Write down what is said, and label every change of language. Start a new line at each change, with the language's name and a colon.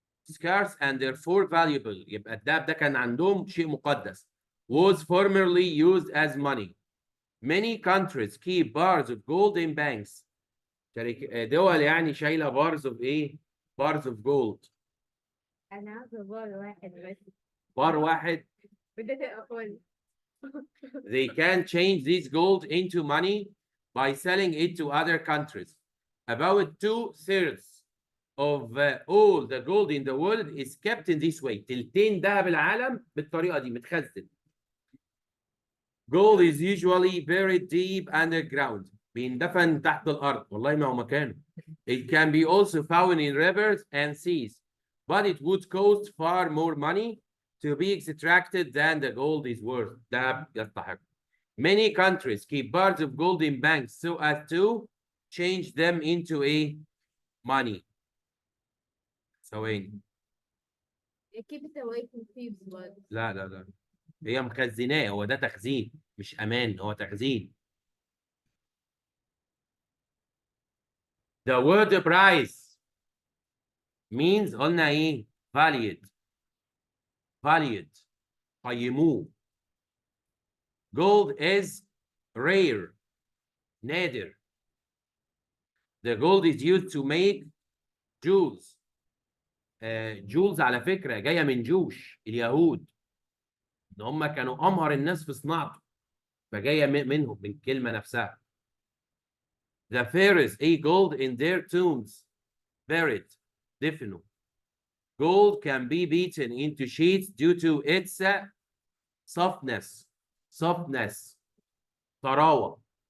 English: Scarce and therefore valuable.
Arabic: يبقى الدهب ده كان عندهم شيء مقدس.
English: Was formerly used as money. Many countries keep bars of gold in banks.
Arabic: دول يعني شايله بارز اوف ايه؟ بارز اوف جولد. انا عارفه بار واحد بس بار واحد. وده تبقى فل.
English: They can change this gold into money by selling it to other countries. About 2/3 of all the gold in the world is kept in this way.
Arabic: تلتين ذهب العالم بالطريقة دي متخزن.
English: Gold is usually buried deep underground.
Arabic: بيندفن تحت الأرض. والله ما هو مكانه.
English: It can be also found in rivers and seas, but it would cost far more money to be extracted than the gold is worth.
Arabic: ده يستحق.
English: Many countries keep bars of gold in banks so as to change them into a money.
Arabic: ثواني.
English: keep it away from thieves but
Arabic: لا لا لا. هي مخزناه، هو ده تخزين مش أمان، هو تخزين.
English: The word price means
Arabic: قلنا ايه؟
English: valued.
Arabic: قيموه.
English: Gold is rare.
Arabic: نادر.
English: The gold is used to make jewels.
Arabic: جولز على فكرة جاية من جوش اليهود. ان هم كانوا امهر الناس في صناعته. فجاية منهم من الكلمة نفسها.
English: The pharaohs ate gold in their tombs. Buried.
Arabic: دفنوا.
English: Gold can be beaten into sheets due to its softness.
Arabic: طراوة.